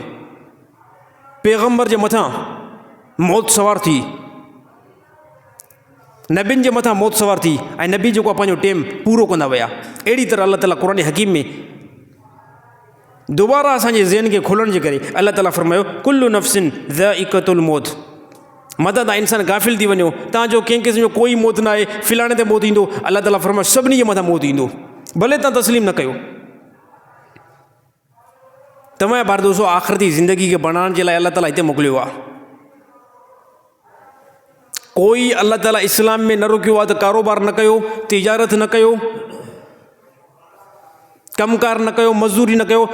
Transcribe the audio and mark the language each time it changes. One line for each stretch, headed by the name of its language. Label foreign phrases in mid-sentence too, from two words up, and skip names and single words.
Sindhi: पैगम्बर जे मथां मौत सवार थी, नबियुनि जे मथां मौत सवार थी, ऐं नबी जेको आहे पंहिंजो टाइम पूरो कंदा विया। अहिड़ी तरह अल्लाह ताला क़ुरान हकीम में दोबारा असांजे ज़हन खे खुलण जे करे अल्लाह ताला फरमायो,
Arabic: كل نفس ذائقة الموت.
Sindhi: मदद तव्हां इंसान गाफ़िल थी वञो, तव्हांजो कंहिं क़िस्म जो कोई मौत न आहे, फिलाणे ते मौत ईंदो। अल्लाह ताला फरमायो सभिनी जे मथां मौत ईंदो, भले तव्हां तस्लीम न कयो। तव्हां बार दोस्तो आख़िरती ज़िंदगी खे बणाइण जे लाइ अल्लाह ताला हिते मोकिलियो आहे। कोई अल्लाह ताला इस्लाम में न रोकियो आहे त कारोबार न कयो, तिजारत न कयो, कमकार न कयो, मज़दूरी न कयो।